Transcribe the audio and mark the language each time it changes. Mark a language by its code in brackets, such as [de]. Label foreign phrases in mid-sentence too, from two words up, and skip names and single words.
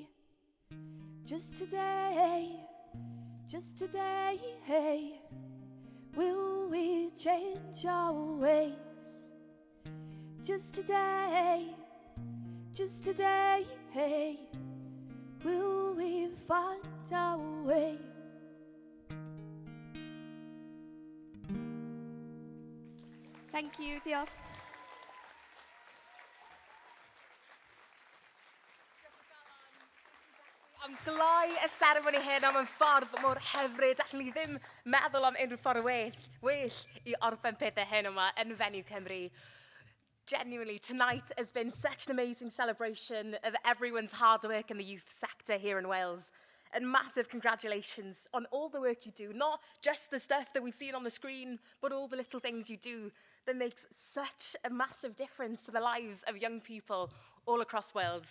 [en] Just today, will we change our ways? Just today, will we find our way? Thank you, [cy] diolch. Am gloi y seremoni hyn am yn ffordd mor hyfryd, allan ni ddim meddwl am unrhyw ffordd well I orffen pethau hyn yma yn Fenyw Cymru. [en] Genuinely, tonight has been such an amazing celebration of everyone's hard work in the youth sector here in Wales. And massive congratulations on all the work you do, not just the stuff that we've seen on the screen, but all the little things you do that makes such a massive difference to the lives of young people all across Wales.